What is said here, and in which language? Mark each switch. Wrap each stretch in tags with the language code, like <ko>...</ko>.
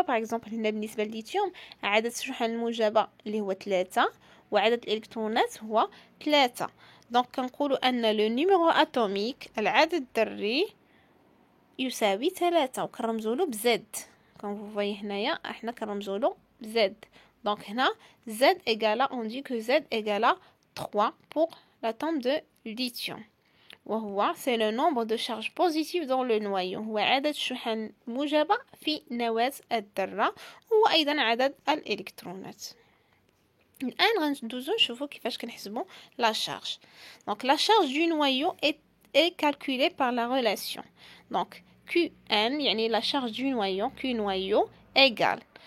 <ar>باغ اكزومبل هنا بالنسبه للليثيوم عدد الشحن الموجبه اللي هو 3 وعدد الالكترونات هو 3. دونك كنقولوا ان لو نيميرو اتوميك العدد الذري يساوي 3 وكنرمزوا له بزد. كون فوي هنايا احنا كنرمزوا له بزد.</ar> <fr>Donc</fr> <ar>هنا</ar> <fr>Z égale, on dit que Z égale 3 pour l'atome de lithium. وهو c'est le nombre de charges positives dans le noyau.</fr> <ar>هو عدد شحن موجبة في نواة الذرة، هو أيضا عدد الإلكترونات. الآن غندوزو نشوفو كيفاش كنحسبو</ar> <fr>la charge. Donc la charge du noyau est calculée par la relation. Donc Qn</fr> <ar>يعني</ar> <fr>la charge du noyau, Q noyau égale.</fr>